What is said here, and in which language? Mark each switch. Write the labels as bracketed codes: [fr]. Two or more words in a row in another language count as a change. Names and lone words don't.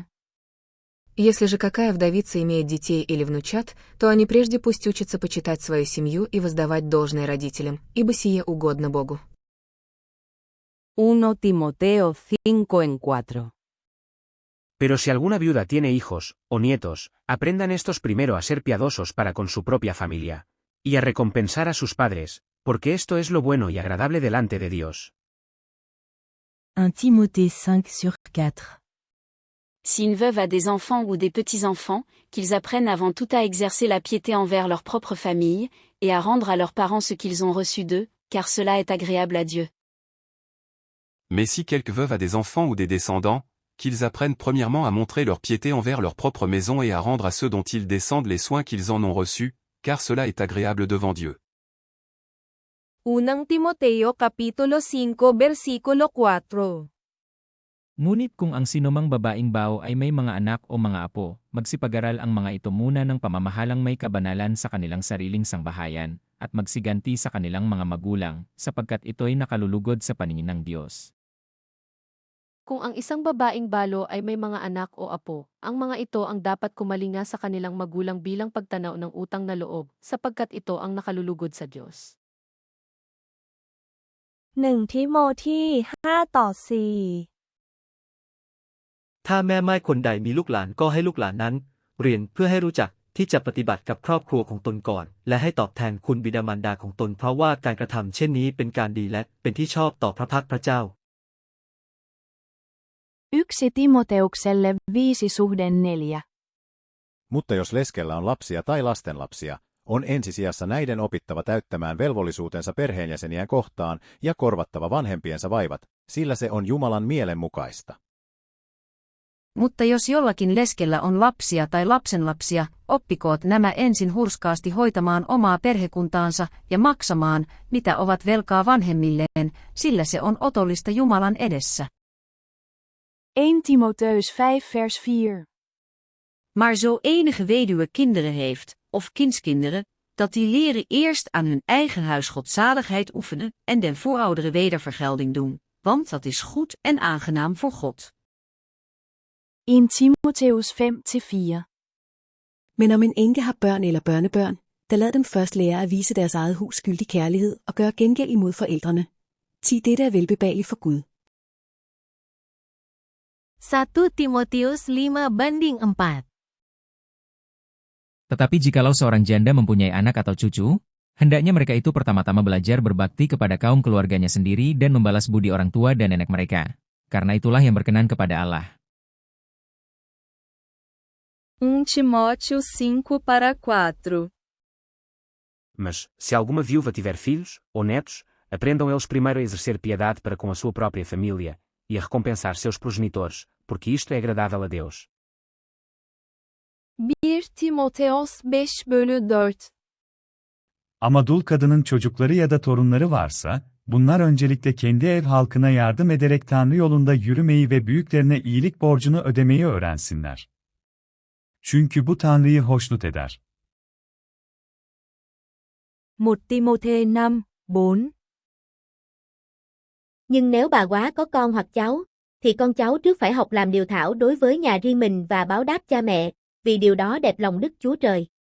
[ru] Если же какая вдовица имеет детей или внучат, то они прежде пусть учатся почитать свою семью и воздавать должное родителям, ибо сие угодно Богу. [es] 1 Timoteo 5:4. Pero si alguna viuda tiene hijos, o nietos, aprendan estos primero a ser piadosos para con su propia familia, y a recompensar a sus padres, porque esto es lo bueno y agradable delante de Dios. [fr] 1 Timothée 5:4. Si une veuve a des enfants ou des petits-enfants, qu'ils apprennent avant tout à exercer la piété envers leur propre famille, et à rendre à leurs parents ce qu'ils ont reçu d'eux, car cela est agréable à Dieu. Mais si quelque veuve a des enfants ou des descendants, qu'ils apprennent premièrement à montrer leur piété envers leur propre maison et à rendre à ceux dont ils descendent les soins qu'ils en ont reçus, car cela est agréable devant Dieu. [tl] 1 Timoteo Kapitulo 5 versikulo 4. Ngunit kung ang sinumang babaeng bao ay may mga anak o mga apo, magsipag-aral ang mga ito muna ng pamamahalang may kabanalan sa kanilang sariling sangbahayan, at magsiganti sa kanilang mga magulang, sapagkat ito'y nakalulugod sa paningin ng Diyos. Kung ang isang babaeng balo ay may mga anak o apo, ang mga ito ang dapat kumalinga sa kanilang magulang bilang pagtanaw ng utang na loob, sapagkat ito ang nakalulugod sa Diyos. [en] 1 Timothy 5:4. [th] ถ้าแม่ไม้คนใดมีลูกหลานก็ให้ลูกหลานนั้นเรียนเพื่อให้รู้จักที่จะปฏิบัติกับครอบครัวของตนก่อนและให้ตอบแทนคุณบิดามารดาของตนเพราะว่าการกระทำเช่นนี้เป็นการดีและเป็นที่ชอบต่อพระพักตร์พระเจ้า [fi] 1 Timoteukselle 5:4. Mutta jos leskellä on lapsia tai lastenlapsia, on ensisijassa näiden opittava täyttämään velvollisuutensa perheenjäseniään kohtaan ja korvattava vanhempiensa vaivat, sillä se on Jumalan mielen mukaista. Mutta jos jollakin leskellä on lapsia tai lapsenlapsia, oppikoot nämä ensin hurskaasti hoitamaan omaa perhekuntaansa ja maksamaan, mitä ovat velkaa vanhemmilleen, sillä se on otollista Jumalan edessä. [nl] 1 Timotheus 5:4. Maar zo enige weduwe kinderen heeft, of kindskinderen, dat die leren eerst aan hun eigen huis godzaligheid oefenen en den voorouderen wedervergelding doen, want dat is goed en aangenaam voor God. [da] 1 Timotheus 5:4. Men om en enke har børn eller børnebørn, da lad dem først lære at vise deres eget hus skyldig kærlighed og gøre gengæld imod forældrene. Thi dette er velbehageligt for Gud. [id] 1 Timotius 5:4. Tetapi jikalau seorang janda mempunyai anak atau cucu, hendaknya mereka itu pertama-tama belajar berbakti kepada kaum keluarganya sendiri dan membalas budi orang tua dan nenek mereka. Karena itulah yang berkenan kepada Allah. [pt] 1 Timóteo 5:4. Mas, se alguma viúva tiver filhos, ou netos, aprendam eles primeiro a exercer piedade para com a sua própria família, e a recompensar seus progenitores, porque isto é agradável a Deus. [tr] 1 Timoteos 5:4. Ama dul kadının çocukları ya da torunları varsa, bunlar öncelikle kendi ev halkına yardım ederek Tanrı yolunda yürümeyi ve büyüklerine iyilik borcunu ödemeyi öğrensinler. Çünkü bu Tanrı'yı hoşnut eder. [fr] 1 Timothée 5:4. [vi] Nhưng nếu bà góa có con hoặc cháu, thì con cháu trước phải học làm điều thảo đối với nhà riêng mình và báo đáp cha mẹ, vì điều đó đẹp lòng Đức Chúa Trời.